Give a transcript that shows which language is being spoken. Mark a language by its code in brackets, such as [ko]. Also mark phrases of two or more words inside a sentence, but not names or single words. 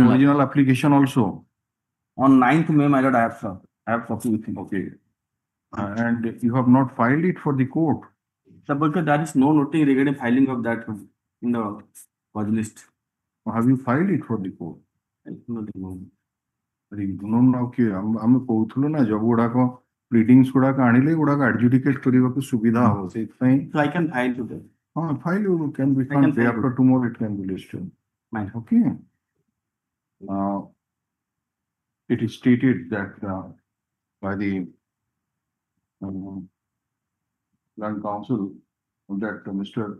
[en] original application also. On 9th May, my lord, I have served. I have copy with me. Okay. And you have not filed it for the court. Sir, because there is no noting regarding filing of that in the cause list. Have you filed it for the court? Nothing. [or] ଆମେ କହୁଥିଲୁ ନା ଜବ ଗୁଡାକ ପ୍ଲିଡିଂସ୍ ଗୁଡାକ ଆଣିଲେ ଗୁଡାକ adjudicate କରିବାକୁ ସୁବିଧା ହବ ସେଇଥିପାଇଁ [en] So I can file today. ହଁ file can be I can found day file after tomorrow it can be listed. Fine. Okay. it is stated that by the Land Council that Mr.